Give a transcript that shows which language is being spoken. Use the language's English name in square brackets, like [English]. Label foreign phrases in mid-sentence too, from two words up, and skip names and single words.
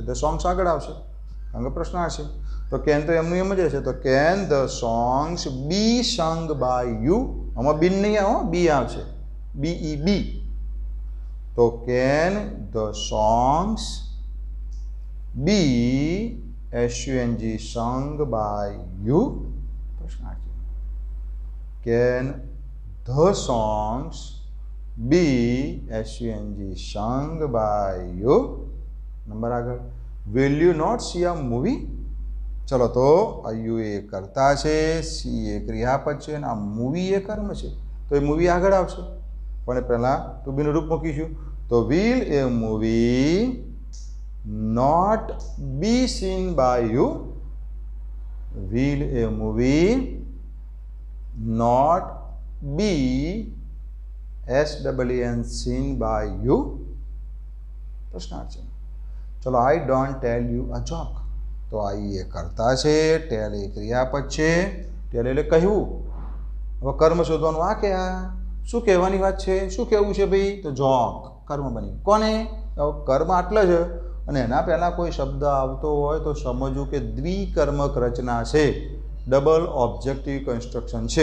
[English] the songs [Gujarati] આગળ આવશે કારણ કે પ્રશ્નાર્થ છે. તો કેન તો એમનું એમ જ હશે. તો [English] can the songs be sung by you. [Gujarati] આમાં બીન નહીં આવો, બી આવશે, BE બી. [English] તો can the songs be SUNG sung by you? [Gujarati] પ્રશ્નાર્થ છે. [English] can the songs be SUNG sung by you? [Gujarati] નંબર આગળ. [English] will you not see a movie? [Gujarati] ચલો, તો આ યુ એ કરતા છે, સી એ ક્રિયાપદ છે અને આ મૂવી એ કર્મ છે. તો એ મૂવી આગળ આવશે, પણ પહેલાં [English] to beનું [Gujarati] રૂપ મૂકીશું. [English] તો will a movie not be seen by you? Will a movie not be SEEN seen by you? [Gujarati] પ્રશ્નાર્થ છે. ચલો, [English] I don't tell you a joke. [Gujarati] તો આઈ એ કરતા છે, ટેલ એ ક્રિયાપદ છે. ટેલ એટલે કહેવું. હવે કર્મ શોધવાનું. આ કે આ શું કહેવાની વાત છે? શું કહેવું છે ભાઈ? તો જોક કર્મ બની. કોને? કર્મ આટલે છે અને એના પહેલાં કોઈ શબ્દ આવતો હોય તો સમજવું કે દ્વિકર્મક રચના છે, [English] double objective construction [Gujarati] છે.